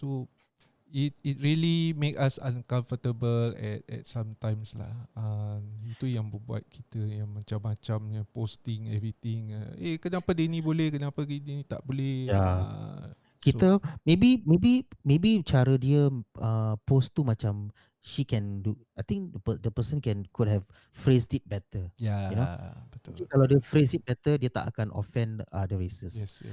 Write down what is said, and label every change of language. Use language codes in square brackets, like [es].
[en] So it really make us uncomfortable at sometimes lah. [ms] Itu yang membuat kita yang macam-macamnya [en] posting everything. [ms] Kenapa dia ni boleh, kenapa dia ni tak boleh? Kita maybe cara dia post tu macam [en] she can do. I think the person could have phrased it better. [ms] Betul. Kalau dia [en] phrase it better, [ms] dia tak akan [en] offend other races. Yes.